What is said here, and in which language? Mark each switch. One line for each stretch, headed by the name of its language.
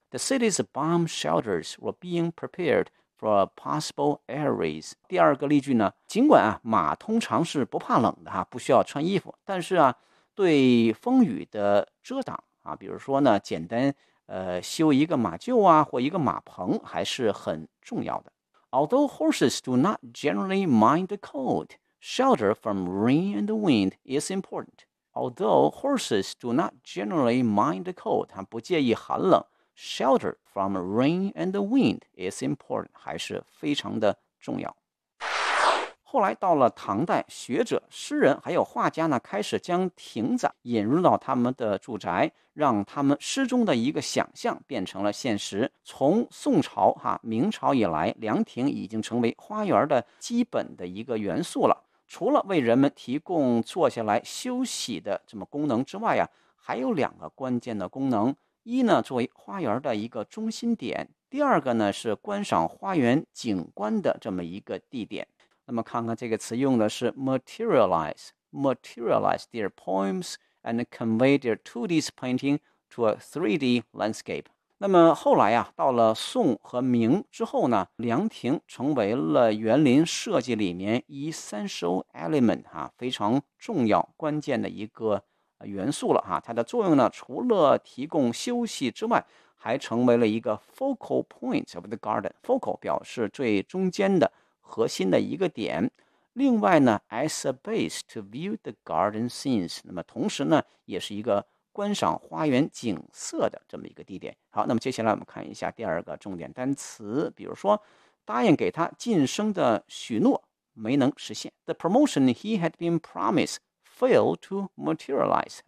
English: The city's bomb shelters were being prepared for a possible air raid.
Chinese: 第二个例句呢，尽管，马通常是不怕冷的，不需要穿衣服，但是，对风雨的遮挡，比如说呢简单，修一个马厩，或一个马棚还是很重要的。
English: Although horses do not generally mind the cold, shelter from rain and wind is important. Although horses do not generally mind the cold,
Chinese: 不介意寒冷，
English: Shelter from rain and wind is important,
Chinese: 还是非常的重要。后来到了唐代，学者、诗人还有画家呢，开始将亭子引入到他们的住宅，让他们诗中的一个想象变成了现实。从宋朝，明朝以来，凉亭已经成为花园的基本的一个元素了。除了为人们提供坐下来休息的这么功能之外，还有两个关键的功能。一呢作为花园的一个中心点，第二个呢是观赏花园景观的这么一个地点。那么看看这个词用的是
English: materialize their poems and convey their 2D painting to a 3D landscape。
Chinese: 那么后来啊，到了宋和明之后呢，凉亭成为了园林设计里面
English: essential element
Chinese: 啊，非常重要关键的一个元素了啊。它的作用呢，除了提供休息之外，还成为了一个
English: focal point of the garden。
Chinese: focal 表示最中间的核心的一个点，另外呢
English: as a base to view the garden scenes，
Chinese: 那么同时呢也是一个观赏花园景色的这么一个地点。好，那么接下来我们看一下第二个重点单词，比如说答应给他晋升的许诺没能实现。
English: The promotion he had been promised failed to materialize。